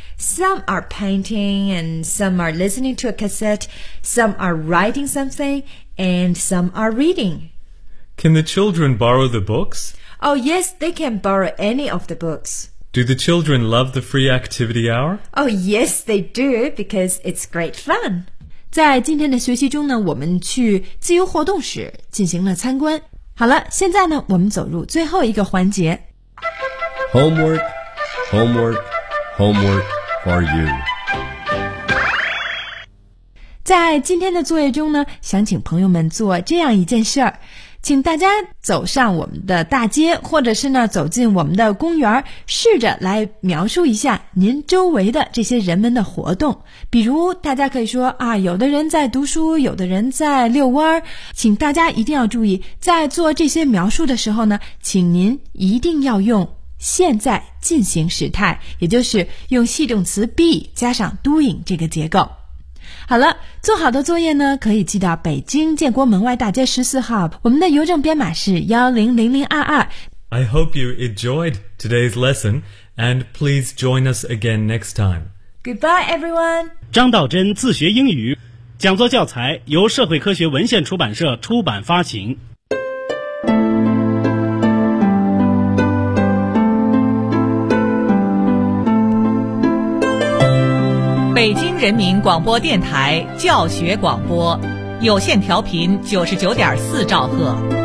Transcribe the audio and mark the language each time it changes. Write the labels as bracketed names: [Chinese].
[English] Some are painting, and some are listening to a cassette, some are writing something, and some are reading. Can the children borrow the books? Oh yes, they can borrow any of the books. Do the children love the free activity hour? Oh, yes, they do, because it's great fun. [Chinese] 在今天的学习中呢，我们去自由活动室进行了参观。好了，现在呢，我们走入最后一个环节。 [English] Homework, homework, homework for you. [Chinese] 在今天的作业中呢，想请朋友们做这样一件事儿。请大家走上我们的大街，或者是呢走进我们的公园，试着来描述一下您周围的这些人们的活动。比如大家可以说啊，有的人在读书，有的人在遛弯。请大家一定要注意，在做这些描述的时候呢，请您一定要用现在进行时态，也就是用系动词 be 加上 doing 这个结构。好了，做好的作业呢，可以寄到北京建国门外大街14号，我们的邮政编码是100022。 [English] I hope you enjoyed today's lesson, and please join us again next time. Goodbye, everyone. [Chinese] 张道真自学英语，讲座教材由社会科学文献出版社出版发行。北京人民广播电台教学广播，有线调频99.4兆赫。